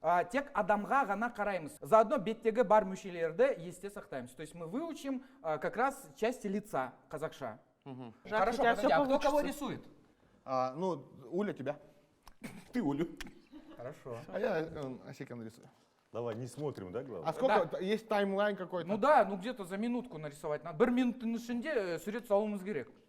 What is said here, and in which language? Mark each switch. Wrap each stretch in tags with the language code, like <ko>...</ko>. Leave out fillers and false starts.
<kk>Тек адамға ғана қараймыз. Заодно беттегі бар мүшелерді есте сақтаймыз.</kk> <ru>То есть мы выучим как раз части лица қазақша. Хорошо, подожди, а кто кого рисует? Ну, Уля тебя. Ты Улю. Хорошо. А я Асека нарисую. Давай, не смотрим, да, главное? А сколько? Есть таймлайн какой-то? Ну да, ну где-то за минутку нарисовать надо.</ru> <kk>Бір минуттың ішінде сурет салуымыз керек.</kk>